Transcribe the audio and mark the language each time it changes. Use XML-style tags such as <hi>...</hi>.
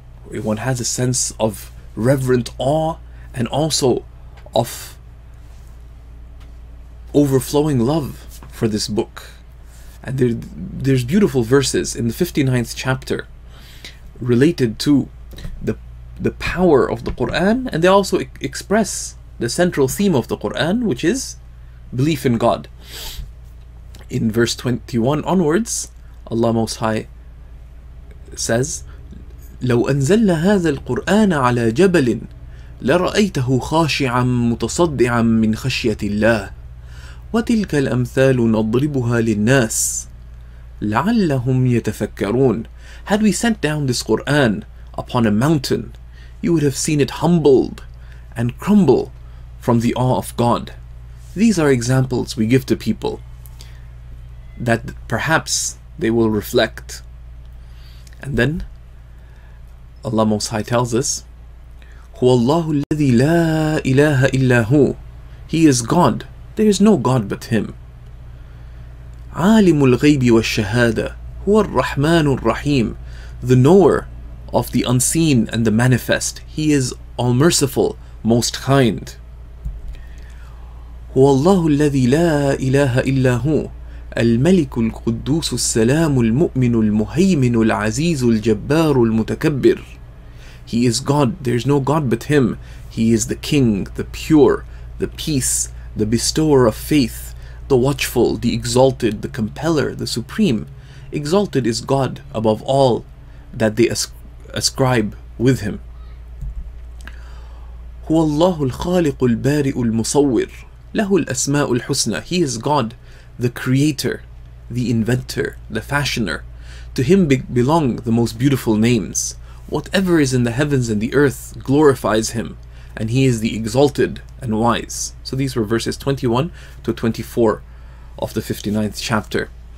<en>One has a sense of reverent awe and also of overflowing love for this book. And there's beautiful verses in the 59th chapter related to the power of the Qur'an, and they also express the central theme of the Qur'an, which is belief in God. In verse 21 onwards, Allah Most High says,</en> <ar>لو أنزلنا هذا القرآن على جبل لرأيته خاشعا متصدعا من خشية الله وتلك الأمثال نضربها للناس لعلهم يتفكرون.</ar> <en>Had we sent down this Qur'an upon a mountain, you would have seen it humbled and crumble from the awe of God. These are examples we give to people that perhaps they will reflect. And then Allah Most High tells us,</en> <ar>هو الله الذي لا إله إلا هو.</ar> <en>He is God. There is no God but Him.</en> <ar>عالم الغيب والشهادة هو الرحمن الرحيم.</ar> <en>The knower of the unseen and the manifest. He is all merciful, most kind.</en> <ar>هو الله الذي لا إله إلا هو الملك القدوس السلام المؤمن المهيمن العزيز الجبار المتكبر.</ar> <en>He is God. There is no God but Him. He is the King, the pure, the peace, the bestower of faith, the watchful, the exalted, the compeller, the supreme. Exalted is God above all that they ascribe with Him.</en> <ar>هو الله الخالق البارئ المصور له الأسماء الحسنى.</ar> <en>He is God, the creator, the inventor, the fashioner. To Him belong the most beautiful names. Whatever is in the heavens and the earth glorifies Him, and He is the exalted and wise. So these were verses 21 to 24 of the 59th chapter.</en>